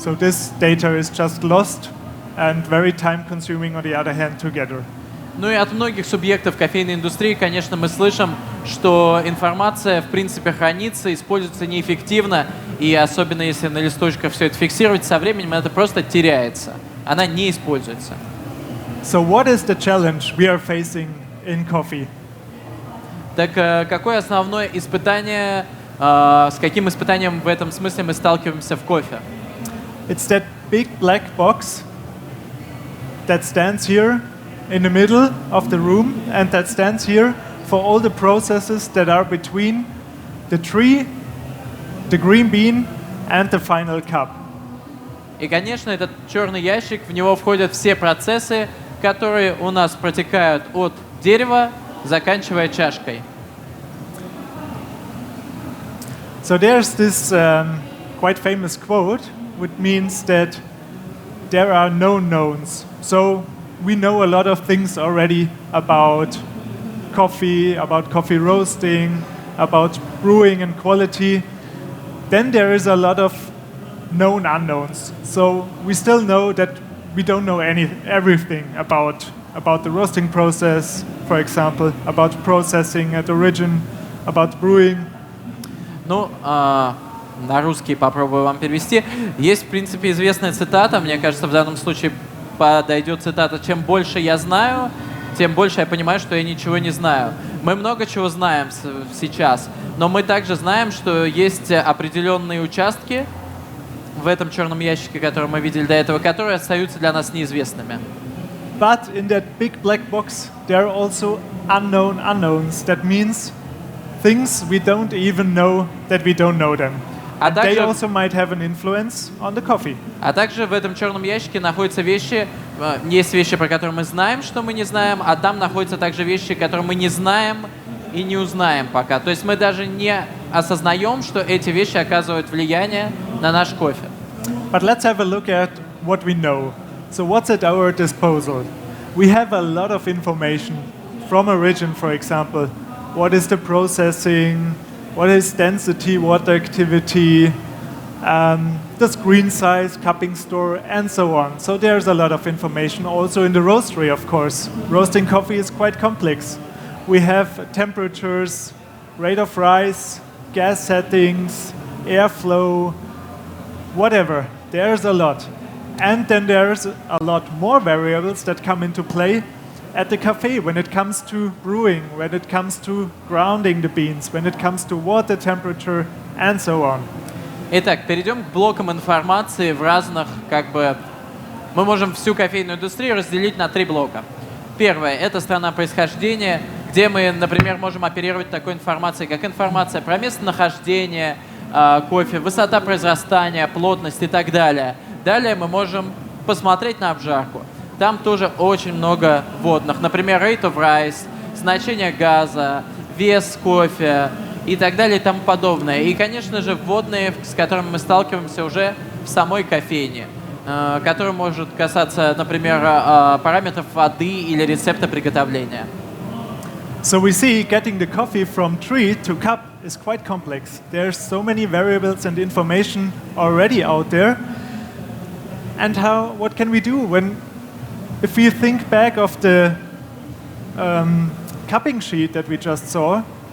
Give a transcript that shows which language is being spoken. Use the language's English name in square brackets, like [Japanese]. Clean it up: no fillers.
[English] So this data is just lost and very time-consuming on the other hand together. [Russian] Ну и от многих субъектов кофейной индустрии, конечно, мы слышим, что информация, в принципе, хранится, используется неэффективно, и особенно если на листочках все это фиксировать, со временем это просто теряется. Она не используется. [English] So what is the challenge we are facing in coffee? [Russian] Так какое основное испытание, с каким испытанием в этом смысле мы сталкиваемся в кофе? [English] It's that big black box that stands here in the middle of the room, and that stands here for all the processes that are between the tree, the green bean, and the final cup. И, конечно, этот черный ящик, в него входят все процессы, которые у нас протекают от дерева, заканчивая чашкой. So there's this quite famous quote, which means that there are no knowns. So we know a lot of things already about coffee roasting, about brewing and quality. Then there is a lot of known unknowns. So we still know that we don't know everything about the roasting process, for example, about processing at origin, about brewing. [Russian] Ну, на русский попробую вам перевести. Есть, в принципе, известная цитата, мне кажется, в данном случае подойдет цитата: «Чем больше я знаю, тем больше я понимаю, что я ничего не знаю». Мы много чего знаем сейчас, но мы также знаем, что есть определенные участки в этом черном ящике, который мы видели до этого, которые остаются для нас неизвестными. [English] But in that big black box, there are also unknown unknowns. That means things we don't even know that we don't know them. And they also might have an influence on the coffee. [Russian] А также в этом черном ящике находятся вещи, есть вещи, про которые мы знаем, что мы не знаем, а там находятся также вещи, которые мы не знаем и не узнаем пока. То есть мы даже не осознаем, что эти вещи оказывают влияние на наш кофе. [English] But let's have a look at what we know. So what's at our disposal? We have a lot of information from origin, for example. What is the processing? What is density, water activity, the screen size, cupping store, and so on. So there's a lot of information also in the roastery, of course. Roasting coffee is quite complex. We have temperatures, rate of rise, gas settings, airflow, whatever. There's a lot. And then there's a lot more variables that come into play at the cafe when it comes to brewing, when it comes to grounding the beans, when it comes to water temperature, and so on. [Russian] Итак, перейдем к блокам информации в разных, мы можем всю кофейную индустрию разделить на 3 блока. Первое – это страна происхождения, где мы, например, можем оперировать такой информацией, как информация про местонахождение кофе, высота произрастания, плотность и так далее. Далее мы можем посмотреть на обжарку. Там тоже очень много вводных. Например, rate of rise, значение газа, вес кофе и так далее и тому подобное. И, конечно же, вводные, с которыми мы сталкиваемся уже в самой кофейне, который может касаться, например, параметров воды или рецепта приготовления. [English] So we see getting the coffee from tree to cup is quite complex. There's so many variables and information already out there. And what can we do if we think back of the cupping sheet that we just saw?